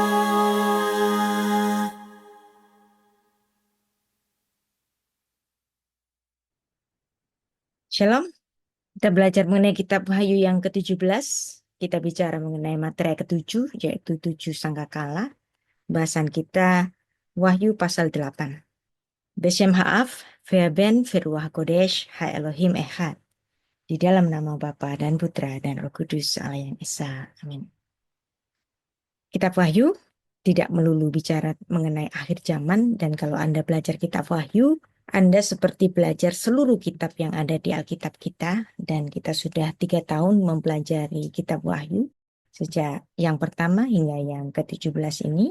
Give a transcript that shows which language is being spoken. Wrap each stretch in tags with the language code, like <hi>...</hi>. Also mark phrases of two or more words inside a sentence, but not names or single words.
<id>Shalom, kita belajar mengenai kitab Wahyu yang ke-17. Kita bicara mengenai materi ke-7, yaitu 7 sangkakala. Bahasan kita Wahyu pasal 8.</id> <he>בשם האב, והבן ורוח קודש האלהים אחד.</he> <id>Di dalam nama Bapa dan Putra dan Roh Kudus Allah yang Esa. Amin. Kitab Wahyu tidak melulu bicara mengenai akhir zaman, dan kalau Anda belajar kitab Wahyu, Anda seperti belajar seluruh kitab yang ada di Alkitab kita, dan kita sudah 3 tahun mempelajari kitab Wahyu, sejak yang pertama hingga yang ke-17 ini.</id>